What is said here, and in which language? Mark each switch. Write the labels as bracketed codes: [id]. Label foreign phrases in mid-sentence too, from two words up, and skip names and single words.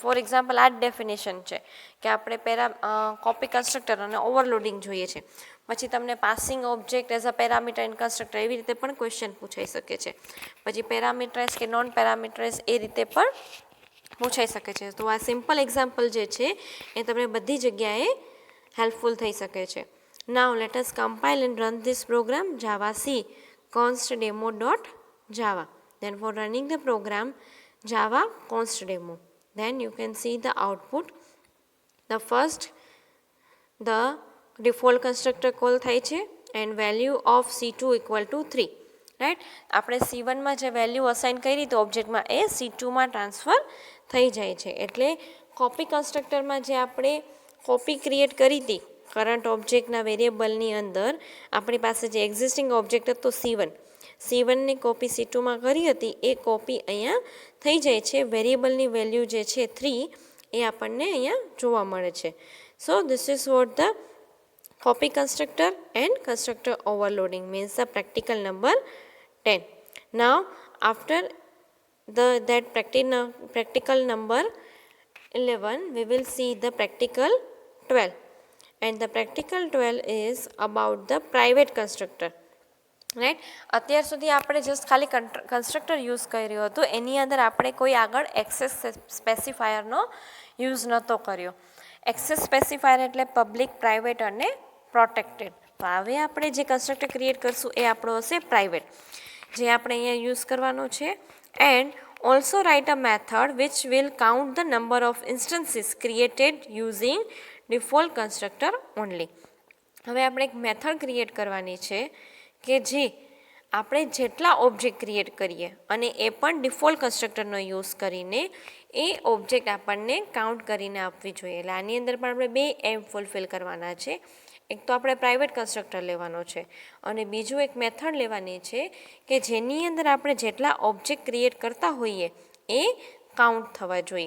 [en] for example, [gu] આ જ ડેફિનેશન છે કે આપણે [en] copy constructor [gu] અને ઓવરલોડિંગ જોઈએ છે, પછી તમને [en] passing object as a parameter and constructor [gu] એવી રીતે પણ ક્વેશ્ચન પૂછાઈ શકે છે. પછી પેરામીટરાઇઝ કે [en] non parameterize [gu] એ રીતે પણ પૂછાઈ શકે છે. તો આ [en] simple example [gu] જે છે એ તમને બધી જગ્યાએ હેલ્પફુલ થઈ શકે છે. [en] now let us compile and run this program java c const demo dot java. Then for running the program, java const demo. Then you can see the output. The first, the default constructor call [gu] થાય છે [en] and value of C2 equal to 3. રાઈટ. [gu] આપણે C1માં જે વેલ્યુ અસાઇન કરી તો ઓબ્જેક્ટમાં એ C2માં ટ્રાન્સફર થઈ જાય છે. એટલે કોપી કન્સ્ટ્રક્ટરમાં જે આપણે કોપી ક્રિએટ કરી હતી [en] current objectના [gu] વેરિયેબલની અંદર, આપણી પાસે જે [en] existing object [gu] હતો C1ની કોપી C2માં કરી હતી, એ કોપી અહીંયા થઈ જાય છે. વેરિયેબલની વેલ્યુ જે છે 3 એ આપણને અહીંયા જોવા મળે છે. [en] so this is what the copy constructor and constructor overloading means the practical number 10. Now after that practical number 11, we will see the practical 12, and the practical 12 is about the private constructor. રાઈટ. [gu] અત્યાર સુધી આપણે જસ્ટ ખાલી કન્સ્ટ્રક્ટર યુઝ કર્યું હતું, એની અંદર આપણે કોઈ આગળ [en] access specifierનો [gu] યુઝ નહોતો કર્યો. [en] access specifier [gu] એટલે પબ્લિક, પ્રાઇવેટ અને પ્રોટેક્ટેડ. તો હવે આપણે જે કન્સ્ટ્રક્ટર ક્રિએટ કરશું એ આપણો હશે પ્રાઇવેટ, જે આપણે અહીંયા યુઝ કરવાનો છે. [en] એન્ડ also write a method which will count the number of instances created using default constructor only. [gu] હવે આપણે એક મેથડ ક્રિએટ કરવાની છે કે જે આપણે જેટલા ઓબ્જેક્ટ ક્રિએટ કરીએ અને એ પણ [en] default constructorનો [gu] યુઝ કરીને એ ઓબ્જેક્ટ આપણને કાઉન્ટ કરીને આપવી જોઈએ. એટલે આની અંદર પણ આપણે બે એમ ફૂલફિલ કરવાના છે. એક તો આપણે [en] private constructor [gu] લેવાનો છે અને બીજું એક મેથડ લેવાની છે કે જેની અંદર આપણે જેટલા ઓબ્જેક્ટ ક્રિએટ કરતા હોઈએ એ કાઉન્ટ થવા જોઈએ.